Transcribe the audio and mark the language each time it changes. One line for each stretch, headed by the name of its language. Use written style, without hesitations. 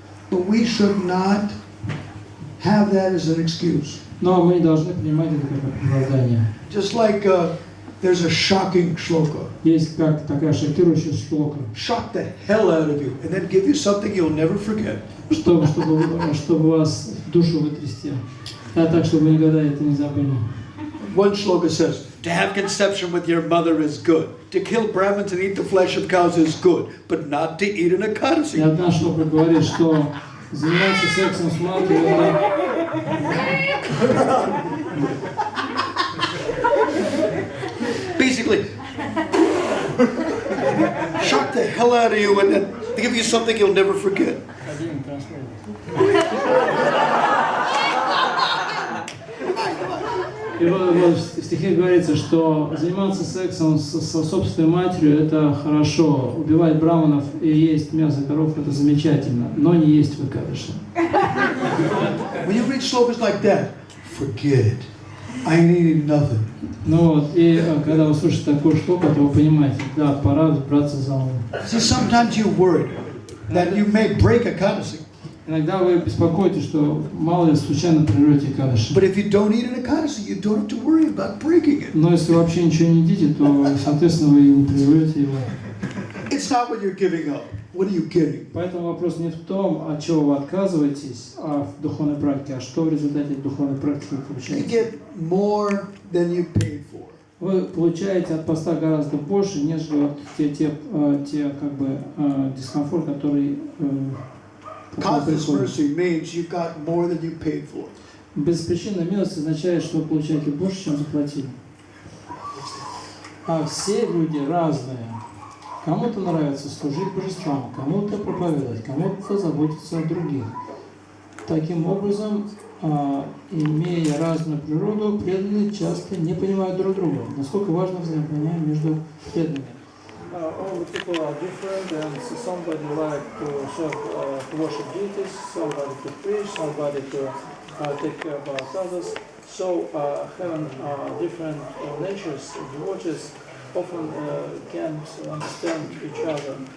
English: But we should not have that as an excuse.
Russian: Но мы не должны принимать это как оправдание.
English: Just like there's a shocking shloka.
Russian: Есть как такая шокирующая шлока.
English: Shock the hell out of you, and then give you something you'll never forget.
Russian: Чтобы вас душу вытрясти. Да, так, чтобы вы никогда это не забыли.
English: One shloka says, to have conception with your mother is good. To kill Brahmins and eat the flesh of cows is good, but not to eat an Ekadasi.
Russian: И одна шлока говорит, что заниматься сексом с матерью
English: Basically, shock the hell out of you and then give you something you'll never forget.
Russian: И вот в стихе говорится, что заниматься сексом со собственной матерью – это хорошо, убивать браманов и есть мясо коров – это замечательно, но не есть выкадыши.
English: When you read shlokas like that, forget it. I need nothing.
Russian: Ну вот, и когда вы слушаете такую штуку, то вы понимаете, да, пора браться за ум.
English: See, sometimes you worry that you may break Ekadasi.
Russian: Иногда вы беспокоитесь, что мало ли случайно прервете Экадаши.
English: But if you don't eat an Ekadasi, you don't have to worry about breaking it.
Russian: Но если вы вообще ничего не едите, то, соответственно, вы не прервете его.
English: It's not what you're giving up. What are you getting?
Russian: Поэтому вопрос не в том, от чего вы отказываетесь в духовной практике, а что в результате духовной практики вы
English: You
Russian: получаете.
English: get more than you paid for.
Russian: Вы получаете от поста гораздо больше, нежели те как бы дискомфорт, который
English: Causeless mercy means you got more than you paid for.
Russian: Беспричинная милость означает, что вы получаете больше, чем заплатили. А все люди разные. Кому-то нравится служить божествам, кому-то проповедовать, кому-то заботиться о других. Таким образом, имея разную природу, преданные часто не понимают друг друга. Насколько важно взаимопонимание между преданными.
English: All the people are different, and so somebody like to serve, to worship deities, somebody to preach, somebody to take care about others. So having different natures, devotees often can't understand each other.